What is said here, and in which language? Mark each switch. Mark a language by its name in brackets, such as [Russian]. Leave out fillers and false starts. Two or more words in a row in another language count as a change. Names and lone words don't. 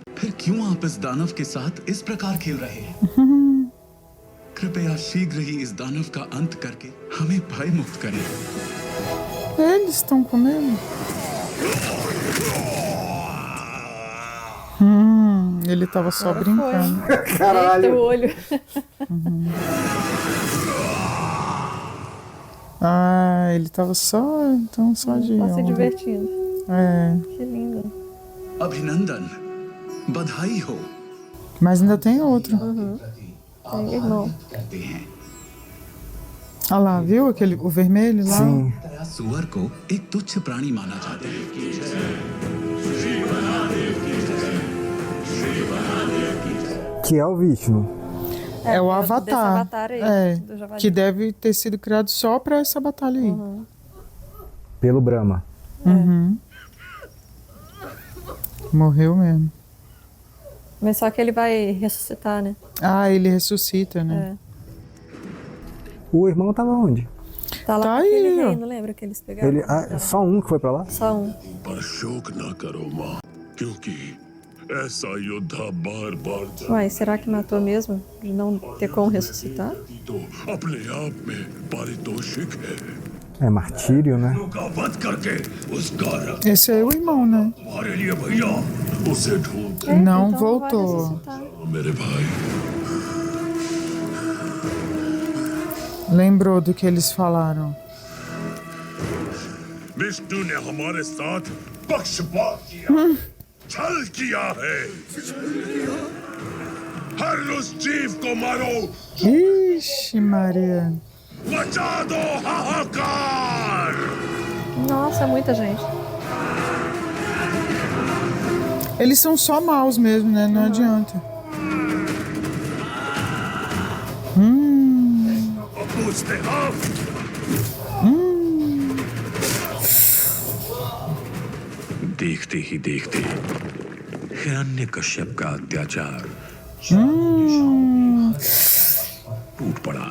[Hindi] फिर क्यों आप इस दानव के साथ इस प्रकार खेल रहे हैं? कृपया शीघ्र ही इस दानव का अंत करके हमें भय मुक्त करें। [Portuguese] Eles estão comendo? Ele tava só Agora brincando. Eita, o olho. Ah, ele tava só, então só de Tá se onda. divertindo. É, Que lindo. [Hindi] अभिनंदन, बधाई हो। [Portuguese] mas ainda tem outro. Tem irmão. [Hindi] करते हैं [Portuguese] Olha lá, viu o vermelho lá? Sim. [Hindi] सुअर को एक तुच्छ प्राणी माना जाता है। [Portuguese] Que é o Vishnu. É o desse Avatar. avatar aí, É, do javali. que deve ter sido criado só pra essa batalha aí. Pelo Brahma. Morreu mesmo. Mas só que ele vai ressuscitar, né? Ah, ele ressuscita, né? O irmão tava onde? Tá lá Tá com aquele aí, ó. rei, não lembra que eles pegaram? Ele, só um que foi pra lá? Só um. [Hindi] पर शोक न करो माँ, क्योंकि ऐसा योद्धा बार बार [Portuguese] Uai, será que matou mesmo? De não ter como ressuscitar? [Hindi] तो अपने आप में पारितोषिक है। [Portuguese] É martírio, né? [Hindi] का वध करके उसका रक्त [Portuguese] Esse aí é o irmão, né? [Hindi] हमारे लिए भैया उसे ढूंढ [Portuguese] Não então voltou. Vai ressuscitar. [Hindi] मेरे भाई। [Portuguese] Lembrou do que eles falaram. [Hindi] विष्णु ने हमारे साथ पक्षपात किया, छल किया है। हर उस जीव को मारो, [Portuguese] Ixi, Maria. [Hindi] बचा दो हाहाकार। [Portuguese] Nossa, muita gente. Eles são só maus mesmo, né? Não adianta. [Hindi] पूछते हम देखते ही देखते हिरण्यकश्यप का अत्याचार टूट पड़ा।